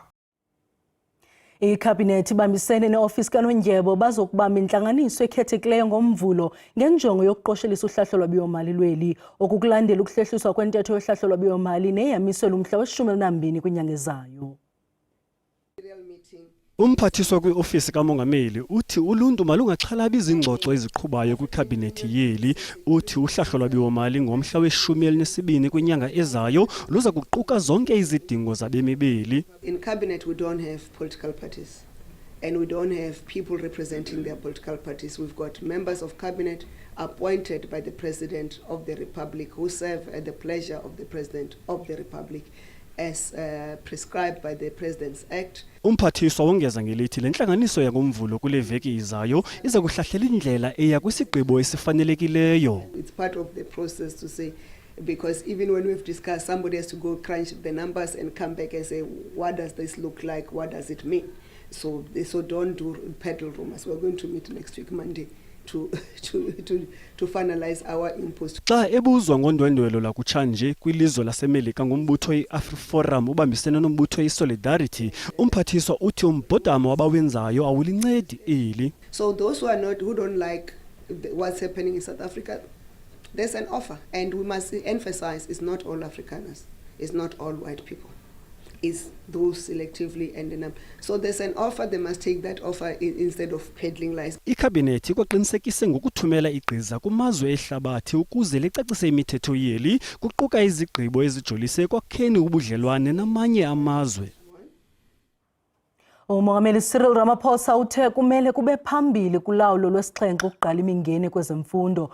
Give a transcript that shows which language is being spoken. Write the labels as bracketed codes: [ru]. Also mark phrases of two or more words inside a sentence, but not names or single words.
[xh] Ikhabhinethi ibambisene ne-ofisi kanondyebo bazokubamba intlanganiso ekhethekileyo ngomvulo ngenjongo yokuqoshelisa uhlahlo lwabiwo-mali lweli okukulandela ukuhlehliswa kwentetho yohlahlo lwabiwo-mali neyamiswe lumhla we-12 kwinyanga ezayo. Umphathiswa kwi-ofisi kamongameli uthi uluntu malungaxhalabi izingxoxo eziqhubayo kwikhabhinethi yeli. Uthi uhlahlo lwabiwo-mali ngomhla we-12 kwinyanga ezayo luza kuquka zonke izidingo zabemi beli. [en] In cabinet we don't have political parties and we don't have people representing their political parties. We've got members of cabinet appointed by the President of the Republic who serve at the pleasure of the President of the Republic as prescribed by the President's Act. [xh] Umphathiswa wongeza ngelithi le ntlanganiso yangomvulo kule veki izayo iza kuhlahlela indlela eya kwisigqibo esifanelekileyo. [en] It's part of the process to say, because even when we've discussed, somebody has to go crunch the numbers and come back and say, what does this look like? What does it mean? So don't do peddle rumors. We're going to meet next week, Monday, to finalize our inputs. [xh] Xa ebuzwa ngondwendwelo lakutshanje kwilizwe laseMelika ngombutho i-AfriForum ubambisene nombutho i-Solidarity, umphathiswa uthi umbhodamo wabawenzayo awulincedi eli. [en] So those who don't like what's happening in South Africa, there's an offer, and we must emphasize it's not all Afrikaners, it's not all white people. is those selectively ending up. So there's an offer, they must take that offer instead of peddling lies. [xh] Ikhabhinethi kwaqinisekise ngokuthumela igqiza kumazwe ehlabathi ukuze licacise imithetho yeli kuquka izigqibo ezijolise ekwakheni ubudlelwane namanye amazwe. Umongameli Cyril Ramaphosa uthe kumele kube phambili kulawulo lwesixhenxe ukuqala imingeni kwezemfundo.